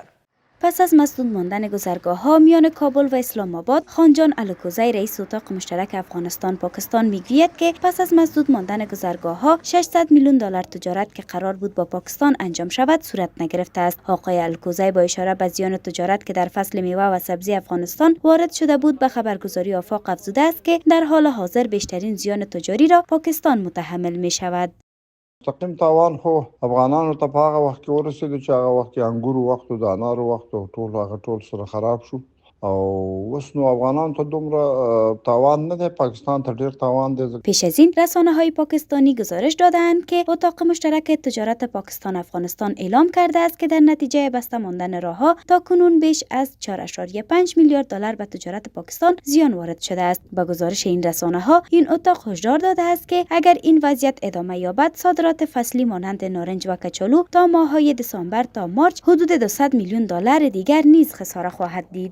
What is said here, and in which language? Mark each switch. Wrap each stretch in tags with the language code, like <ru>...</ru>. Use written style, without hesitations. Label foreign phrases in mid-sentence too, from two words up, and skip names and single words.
<fa>پس از مسدود ماندن گذرگاه‌ها میان کابل و اسلام آباد، خانجان الکوزی رئیس اتاق مشترک افغانستان پاکستان میگوید که پس از مسدود ماندن گذرگاه‌ها 600 میلیون دلار تجارت که قرار بود با پاکستان انجام شود صورت نگرفته است. آقای الکوزی با اشاره به زیان تجارت که در فصل میوه و سبزی افغانستان وارد شده بود به خبرگزاری آفاق افزوده است که در حال حاضر بیشترین زیان تجاری را پاکستان متحمل می شود.</fa> <ps>مستقیم تاوان خو افغانانو ته په هغه وخت کې ورسېدو چې هغه وخت کې انګورو وخت او د انارو وخت او ټول سره خراب شو او اوس نو افغانانو ته دومره تاوان نه دی، پاکستان ته ډېر تاوان دی.</ps> <fa>پیش از این رسانه‌های پاکستانی گزارش دادند که اتاق مشترک تجارت پاکستان افغانستان اعلام کرده است که در نتیجه بسته ماندن راه‌ها تاکنون بیش از 4.5 میلیارد دلار به تجارت پاکستان زیان وارد شده است. با گزارش این رسانه‌ها این اتاق هشدار داده است که اگر این وضعیت ادامه یابد صادرات فصلی مانند نارنج و کچالو تا ماه‌های دسامبر تا مارچ حدود 200 میلیون دلار دیگر نیز خساره خواهد دید.</fa>